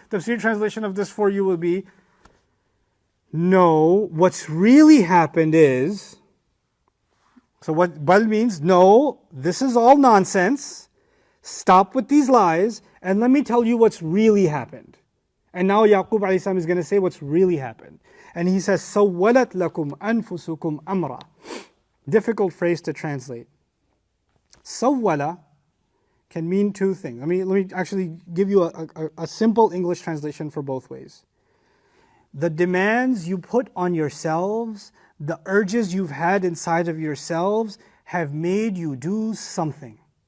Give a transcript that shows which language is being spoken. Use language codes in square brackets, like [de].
[en] Tefsir translation of this for you will be, no, what's really happened is, so what bal means, no, this is all nonsense. Stop with these lies, and let me tell you what's really happened. And now Yaqub alayhi salam is going to say what's really happened. And he says, [ar] سَوَّلَتْ لَكُمْ أَنفُسُكُمْ أَمْرًا. [en] Difficult phrase to translate. Sawwala can mean two things. Let me actually give you a simple English translation for both ways. The demands you put on yourselves, the urges you've had inside of yourselves have made you do something.